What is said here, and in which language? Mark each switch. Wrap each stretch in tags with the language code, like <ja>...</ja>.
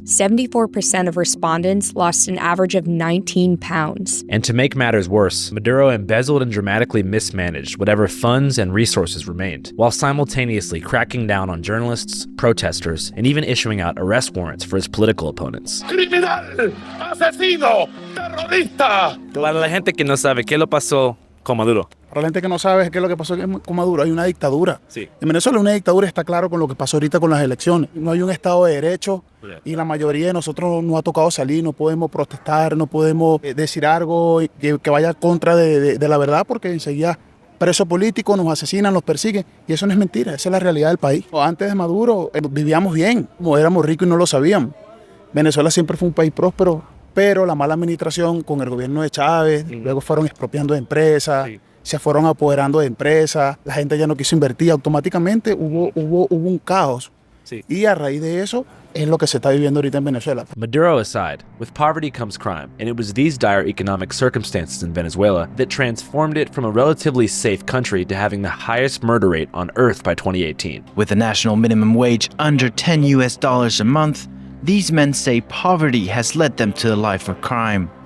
<en>74% of respondents lost an average of 19 pounds. And to make matters worse, Maduro embezzled and dramatically mismanaged whatever funds and resources remained, while simultaneously cracking down on journalists, protesters, and even issuing out arrest warrants for his political opponents.</en> <es>¡Criminal! ¡Asesino! ¡Terrorista! Para la gente que no sabe qué lo pasó con Maduro. Para la gente que no sabe qué es lo que pasó con Maduro, hay una dictadura. Sí. En Venezuela una dictadura, está claro con lo que pasó ahorita con las elecciones. No hay un Estado de Derecho y la mayoría de nosotros nos ha tocado salir, no podemos protestar, no podemos decir algo que vaya contra de la verdad porque enseguida presos políticos nos asesinan, nos persiguen y eso no es mentira, esa es la realidad del país. Antes de Maduro vivíamos bien, éramos ricos y no lo sabíamos. Venezuela siempre fue un país próspero, pero la mala administración con el gobierno de Chávez, luego fueron expropiando de empresas, se fueron apoderando de empresas, la gente ya no quiso invertir, automáticamente hubo un caos. Y a raíz de eso es lo que se está viviendo ahorita en Venezuela.</es> <en>Maduro aside, with poverty comes crime, and it was these dire economic circumstances in Venezuela that transformed it from a relatively safe country to having the highest murder rate on earth by 2018. With the national minimum wage under $10 a month, these men say poverty has led them to a life of crime.</en>